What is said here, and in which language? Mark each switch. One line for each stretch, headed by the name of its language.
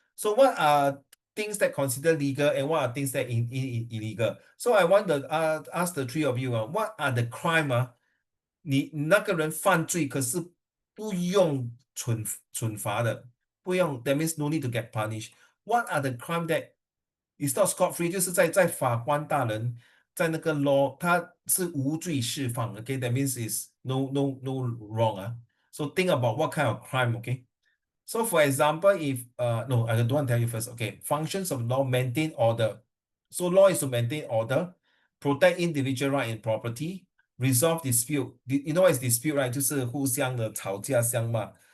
English: So what are things that consider legal and what are things that illegal? So I want to ask the three of you, what are the crime
Chinese: 你那个人犯罪，可是不用
English: 惩罚的，不用，that means no need to get punished. What are the crime that is not scot free？
Chinese: 就是在法官大人在那个 law，他是无罪释放，OK？
English: That means is no wrong
Chinese: 啊。
English: So think about what kind of crime, okay? So for example, if no, I don't want to tell you first. Okay, functions of law maintain order. So law is to maintain order, protect individual right and property, resolve dispute. You know what is dispute, right?
Chinese: 就是互相的吵架相骂.